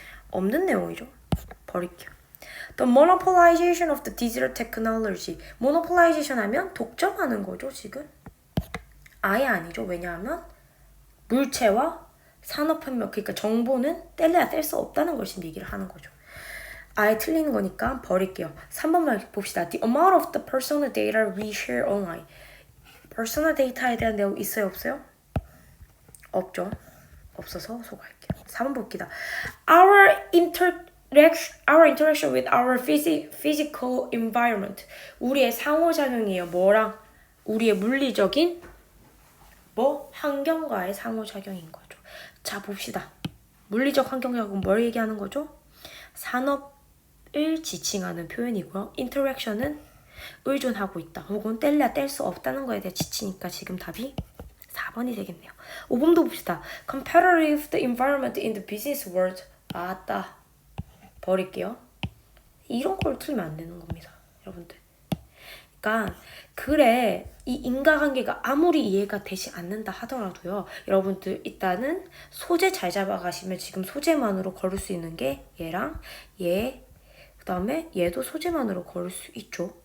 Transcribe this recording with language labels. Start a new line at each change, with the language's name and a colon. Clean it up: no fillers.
Korean: 없는 내용이죠. 버릴게요.
English: The monopolization of the digital technology.
Korean: monopolization 하면 독점하는 거죠, 지금. 아예 아니죠. 왜냐하면 물체와 산업혁명, 그러니까 정보는 뗄래야 뗄 수 없다는 걸 지금 얘기를 하는 거죠. 아예 틀리는 거니까 버릴게요. 3번만 봅시다.
English: The amount of the personal data we share online.
Korean: personal data에 대한 내용 있어요, 없어요? 없죠. 없어서 소개할게요. 4번 봅시다.
English: Our interaction with our physical environment.
Korean: 우리의 상호작용이에요. 뭐랑? 우리의 물리적인 환경과의 상호작용인 거죠. 자, 봅시다. 물리적 환경작용은 뭘 얘기하는 거죠? 산업을 지칭하는 표현이고요. interaction은 의존하고 있다. 혹은 뗄래야 뗄 수 없다는 거에 대해 지치니까 지금 답이 4번이 되겠네요. 5번도 봅시다.
English: competitive the environment in the business world.
Korean: 맞다. 버릴게요. 이런 걸 틀면 안 되는 겁니다. 여러분들. 그러니까 그래 이 인과관계가 아무리 이해가 되지 않는다 하더라도요. 여러분들 일단은 소재 잘 잡아가시면 지금 소재만으로 걸을 수 있는 게 얘랑 얘 그 다음에 얘도 소재만으로 걸을 수 있죠.